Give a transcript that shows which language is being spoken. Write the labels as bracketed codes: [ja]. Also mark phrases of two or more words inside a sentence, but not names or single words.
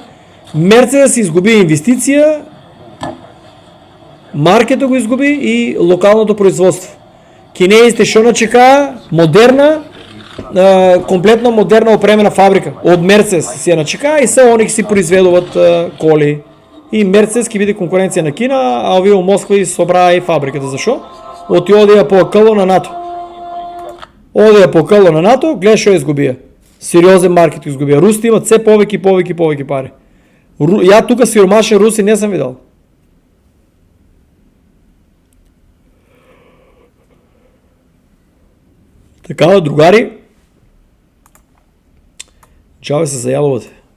[bg] Мерцедес изгуби инвестиция, маркета го изгуби и локалното производство. Кинеите шо начека, модерна, комплетно модерна опремена фабрика от Мерцедес си я начека и са они си произведуват коли. И Мерцедес ки биде конкуренция на Кина, а овие у Москва и собра и фабриката. Защо? Оти оде я по-къло на НАТО. Гледай шо изгубия. Сериозен маркет изгубия. Русите имат все повеки пари. Я тука сиромашен руси не съм видал. Така, другари, чаве се за ядовете.